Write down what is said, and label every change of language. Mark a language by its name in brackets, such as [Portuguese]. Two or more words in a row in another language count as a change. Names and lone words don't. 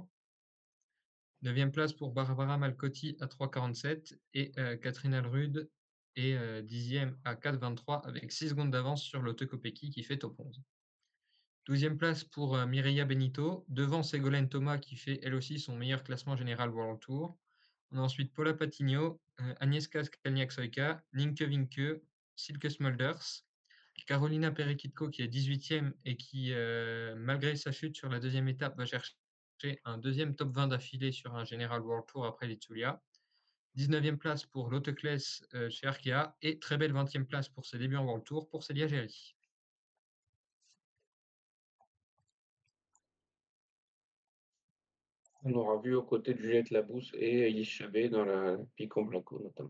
[French] 9e place pour Barbara Malcotti à 3,47 et Catherine Alrud est 10e à 4,23 avec 6 secondes d'avance sur Lotte Kopecky qui fait top 11. 12e place pour Mireia Benito, devant Ségolène Thomas qui fait elle aussi son meilleur classement Général World Tour. On a ensuite Paula Patigno, Agnieszka Skalniak-Soyka, Nienke Winke, Silke Smulders, Carolina Perekitko qui est 18e et qui, malgré sa chute sur la deuxième étape, va chercher un deuxième top 20 d'affilée sur un Général World Tour après l'Itzulia. 19e place pour Lotte Kless chez Arkea et très belle 20e place pour ses débuts en World Tour pour Célia Géry. On aura vu aux côtés de Juliette Labousse et Elise Chabet dans la Picon Blanco, notamment.